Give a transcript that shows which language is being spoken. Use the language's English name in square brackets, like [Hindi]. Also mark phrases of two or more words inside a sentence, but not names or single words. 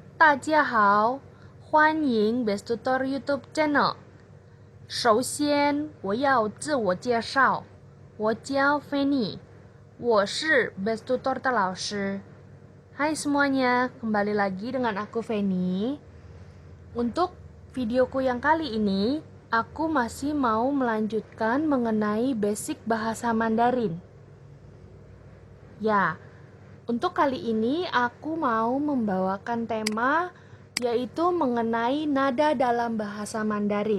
[Chinese] 大家好，欢迎 Best Tutor YouTube Channel。首先，我要自我介绍，我叫 Fanny，我是 Best Tutor 的老师。 [Indonesian] Hai semuanya, kembali lagi dengan aku Fanny. Untuk videoku yang kali ini, aku masih mau melanjutkan mengenai basic bahasa Mandarin. Ya, untuk kali ini aku mau membawakan tema yaitu mengenai nada dalam bahasa Mandarin.